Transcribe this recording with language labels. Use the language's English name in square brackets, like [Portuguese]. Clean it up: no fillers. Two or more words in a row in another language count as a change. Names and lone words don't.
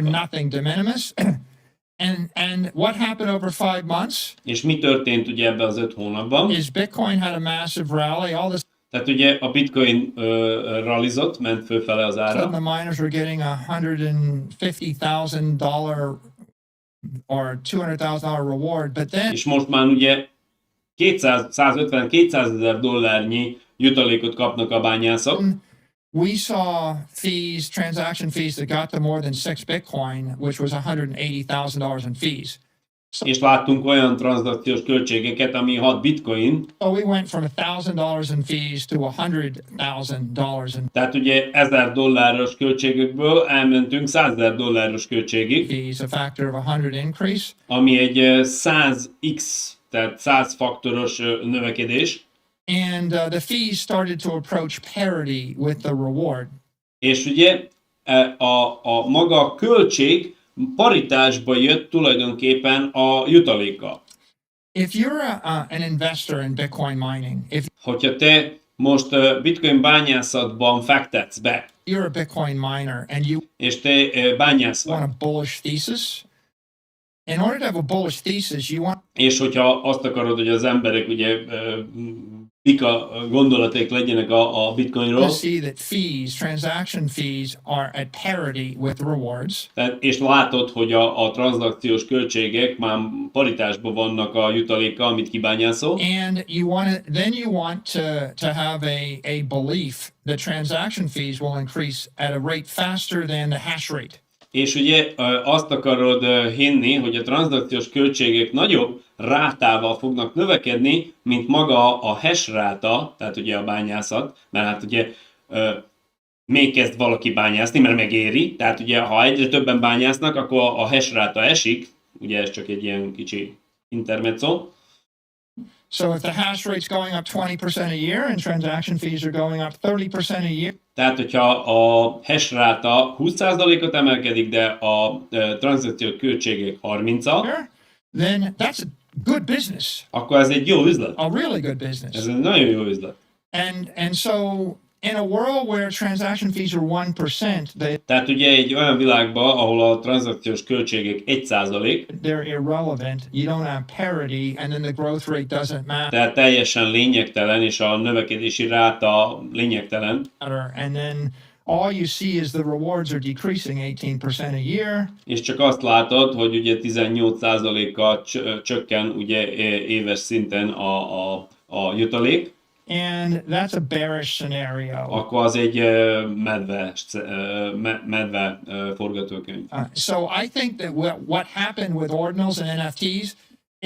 [English] Nothing [Latin] de minimis. [English] And what happened over 5 months [Hungarian] És mi történt ugye ebben az 5 hónapban? [English] is Bitcoin had a massive rally. All this [Hungarian] Tehát ugye a bitcoin rallizott, ment fölfele az [English] sudden [Hungarian] ára, [English] the miners were getting $150,000 or $200,000 reward, but then [Hungarian] és most már ugye $200,000 jutalékot kapnak a bányászok, [English] we saw fees, transaction fees that got to more than 6 Bitcoin, which was $180,000 in fees. [Hungarian] és láttunk olyan tranzakciós költségeket, ami 6 bitcoin, [English] So we went from $1,000 in fees to $100,000 in [Hungarian] tehát ugye $1,000 költségekből elmentünk $100,000 költségig, [English] fees, a factor of 100 increase. [Hungarian] ami egy 100x, tehát 100 faktoros növekedés, [English] And the fees started to approach parity with the reward. [Hungarian] és ugye a maga költség paritásba jött tulajdonképpen a jutalékkal. [English] If you're an investor in Bitcoin mining, if [Hungarian] Hogyha te most bitcoin bányászatban fektetsz be, [English] you're a Bitcoin miner and you [Hungarian] és te bányász vagy, [English] want a bullish thesis, in order to have a bullish thesis, you want [Hungarian] és hogyha azt akarod, hogy az emberek ugye pika gondolaték legyenek a bitcoinról, [English] to see that fees, transaction fees are at parity with rewards. [Hungarian] és látod, hogy a tranzakciós költségek már paritásban vannak a jutalékkal, amit kibányászol, [English] And then you want to have a belief that transaction fees will increase at a rate faster than the hash rate. [Hungarian] és ugye azt akarod hinni, hogy a tranzakciós költségek nagyobb rátával fognak növekedni, mint maga a hash ráta, tehát ugye a bányászat, mert hát ugye még kezd valaki bányászni, mert megéri, tehát ugye ha egyre többen bányásznak, akkor a hash ráta esik, ugye ez csak egy ilyen kicsi intermezzo. [English] So if the hash rate's going up 20% a year and transaction fees are going up 30% a year, [Hungarian] Tehát, hogyha a hash ráta 20%-ot emelkedik, de a tranzakciós költségek 30-al, [English] then that's a good business, [Hungarian] akkor ez egy jó üzlet. [English] a really good [Hungarian] Ez [English] business. [Hungarian] egy nagyon jó üzlet. [English] And so in a world where transaction fees are 1%, [Hungarian] Tehát ugye egy olyan világban, ahol a tranzakciós költségek 1%, [English] they're irrelevant. You don't have parity, and then the growth rate doesn't matter. [Hungarian] tehát teljesen lényegtelen, és a növekedési ráta lényegtelen, [English] And then all you see is the rewards are decreasing 18% a year. [Hungarian] és csak azt látod, hogy ugye 18%-kal csökken ugye éves szinten a jutalék, [English] And that's a bearish scenario. [Hungarian] akkor az egy medve forgatókönyv. [English] So I think that what happened with ordinals and NFTs,